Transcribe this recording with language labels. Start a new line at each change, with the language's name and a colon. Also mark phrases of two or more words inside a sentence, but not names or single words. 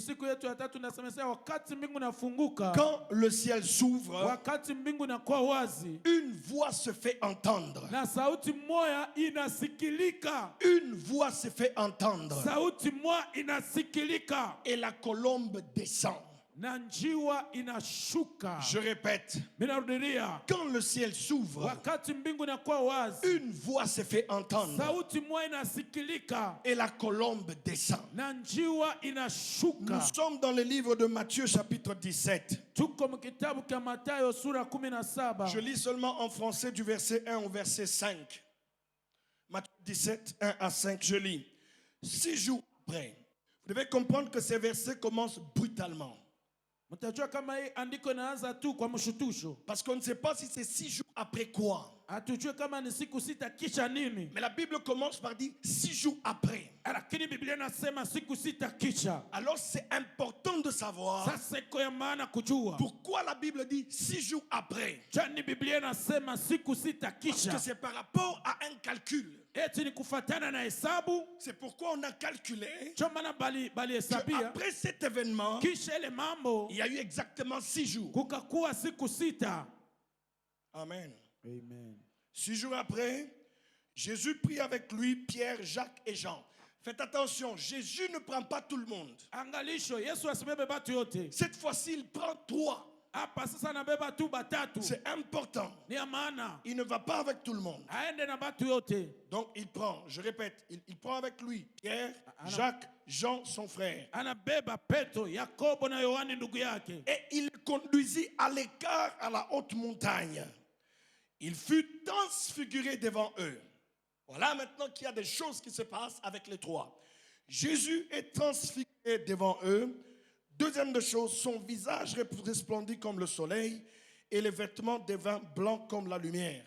French: Quand le ciel s'ouvre, une voix se fait entendre. Une voix se fait entendre. Et la colombe descend.
Swahili: na njiwa inashuka.
French: Je répète,
Swahili: Minarudilia,
French: quand le ciel s'ouvre,
Swahili: wakati mbingu inakuwa wazi,
French: une voix se fait entendre
Swahili: sauti moja inasikilika
French: et la colombe descend.
Swahili: na njiwa inashuka.
French: Nous sommes dans le livre de Matthieu chapitre 17.
Swahili: Tuko mkitabu kia Mathayo sura 17.
French: Je lis seulement en français du verset 1 au verset 5. Matthieu 17, 1 à 5, je lis. 6 jours après, vous devez comprendre que ces versets commencent brutalement.
Swahili: Mtajua kama hii andiko inaanza tu kwa mshutusho.
French: Parce qu'on ne sait pas si c'est 6 jours après quoi.
Swahili: Hatujue kama ni siku sita kisha nini.
French: Mais la Bible commence par dire 6 jours après.
Swahili: Lakini Biblia inasema siku sita kisha.
French: Alors c'est important de savoir
Swahili: Sasa iko ya maana kujua
French: pourquoi la Bible dit 6 jours après.
Swahili: Jani Biblia inasema siku sita
French: Parce
Swahili: kisha.
French: que c'est par rapport à un calcul.
Swahili: Eti ni kufatana na hesabu.
French: C'est pourquoi on a calculé Après cet événement, il y a eu exactement 6 jours.
Swahili: kukakuwa siku sita.
French: Amen.
Swahili: Amen.
French: 6 jours après, Jésus prit avec lui Pierre, Jacques et Jean. Faites attention, Jésus ne prend pas tout le monde.
Swahili: Angalisho, Yesu asibebe batu yote.
French: Cette fois-ci, il prend 3.
Swahili: Hapa sasa anabeba tu batatu.
French: C'est important.
Swahili: Ni ya maana.
French: Il ne va pas avec tout le monde.
Swahili: Aende na batu yote.
French: Donc il prend, je répète, il prend avec lui Pierre, Jacques, Jean, son frère.
Swahili: Anabeba Petro, Yakobo na Yohani ndugu yake.
French: Et il conduisit à l'écart à la haute montagne. Il fut transfiguré devant eux. Voilà maintenant qu'il y a des choses qui se passent avec les 3. Jésus est transfiguré devant eux. Deuxième de chose, son visage resplendit comme le soleil et les vêtements devinrent blancs comme la lumière.